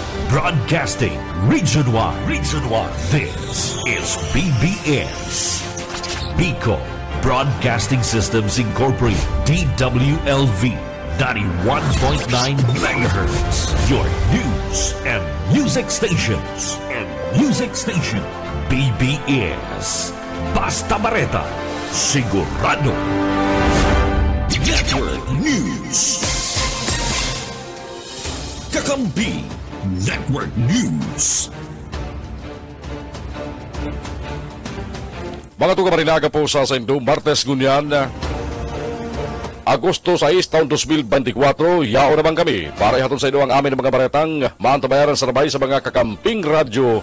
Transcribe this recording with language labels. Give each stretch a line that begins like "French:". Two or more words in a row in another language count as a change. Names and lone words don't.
English: Broadcasting Region 1. Region 1. This is BBS. Bicol Broadcasting Systems Incorporated. DWLV 91.9 MHz. Your news and music stations.
Bikol: BBS. Basta Bareta. Sigurado.
English: Network News. Kakampi Network News.
Bikol: Mga tuga po sa Indo, Martes ngunyan, Agosto 6, taon 2024, yao naman kami para ihatod sa inyo ang amin ng mga baretang maantabayaran sa rabay sa mga kakamping radyo.